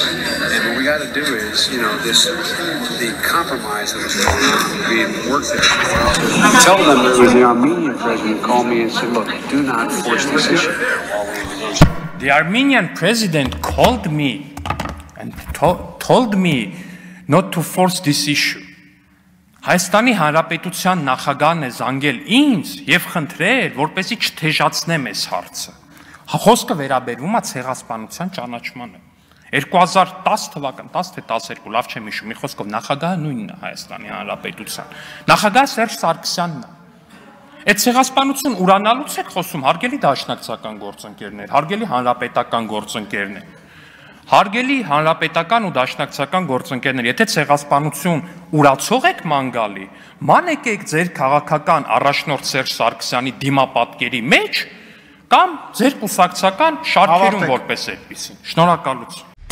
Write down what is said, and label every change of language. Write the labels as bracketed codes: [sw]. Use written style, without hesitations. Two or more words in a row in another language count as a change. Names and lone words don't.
[en] And what we got to do is, the compromise that was going on being worked at. Tell them there was the Armenian president called me and said, look, do not force this issue. The Armenian president called me and told me not to force this issue. [hy] Հայաստանի Հանրապետության նախագահն է զանգել ինձ եւ խնդրել, որպեսզի չթեժացնեմ այս հարցը։ Խոսքը վերաբերում է ցեղասպանության ճանաչմանը։ 2010 թվական, 10 թե 12, լավ չեմ հիշում, մի խոսքով նախագահը նույնն է Հայաստանի Հանրապետության։ Նախագահը Սերժ Սարգսյանն է։ Այդ ցեղասպանություն ուրանալուց եք խոսում, հարգելի դաշնակցական գործընկերներ, հարգելի հանրապետական գործընկերներ, հարգելի հանրապետական ու դաշնակցական գործընկերներ, եթե ցեղասպանություն ուրացող եք ման գալի, ման եկեք ձեր քաղաքական առաջնորդ Սերժ Սարգսյանի դիմապատկերի մեջ կամ ձեր կուսակցական շարքերում որպես այդպեսին։ Շնորհակալություն։